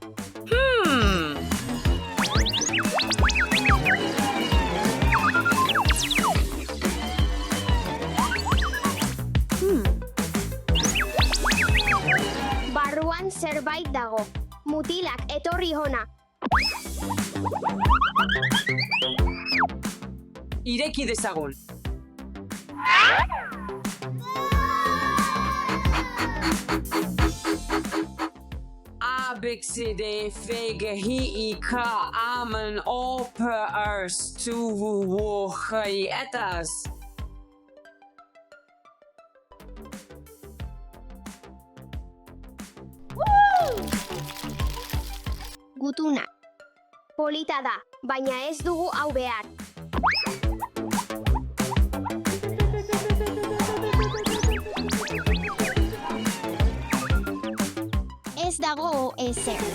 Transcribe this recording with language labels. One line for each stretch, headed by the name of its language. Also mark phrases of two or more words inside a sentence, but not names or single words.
Basque: Barruan zerbait dago. Mutilak etorri hona. Ireki dezagun. A, B, C, D, F, G, H, I, K, L, M, N, O, P, R, S, T, U, W, H, I, etas. Gutuna. Polita da, baina ez dugu hau behar. Ez dago ezer.